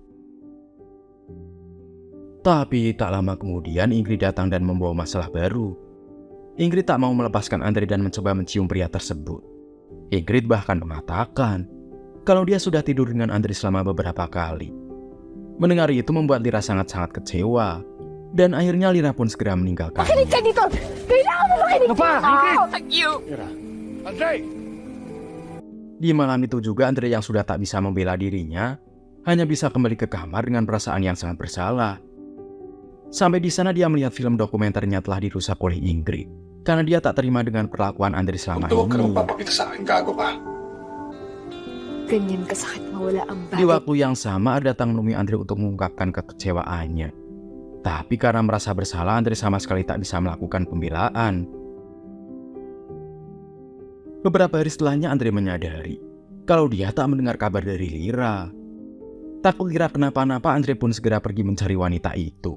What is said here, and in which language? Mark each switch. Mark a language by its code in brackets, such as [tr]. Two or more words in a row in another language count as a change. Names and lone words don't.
[id] Tapi tak lama kemudian Ingrid datang dan membawa masalah baru. Ingrid tak mau melepaskan Andre dan mencoba mencium pria tersebut. Ingrid bahkan mengatakan kalau dia sudah tidur dengan Andre selama beberapa kali. Mendengar itu membuat Lira sangat-sangat kecewa. Dan akhirnya Lira pun segera meninggalkan. [tl] Makinig ka dito! Kailangan mo makinig dito! [en] Thank you! Andre! [id] Di malam itu juga Andre yang sudah tak bisa membela dirinya hanya bisa kembali ke kamar dengan perasaan yang sangat bersalah. Sampai di sana dia melihat film dokumenternya telah dirusak oleh Ingrid karena dia tak terima dengan perlakuan Andre selama [tl] Huwag ka [id] ini. [tl] magpapakita sa akin, gago ka. Ganyan kasakit mawala ang [id] Di [tl] bagay. [id] waktu yang sama ada datang menemui Andre untuk mengungkapkan kekecewaannya. Tapi karena merasa bersalah, Andre sama sekali tak bisa melakukan pembelaan. Beberapa hari setelahnya Andre menyadari kalau dia tak mendengar kabar dari Lira. Takut Lira kenapa-napa, Andre pun segera pergi mencari wanita itu.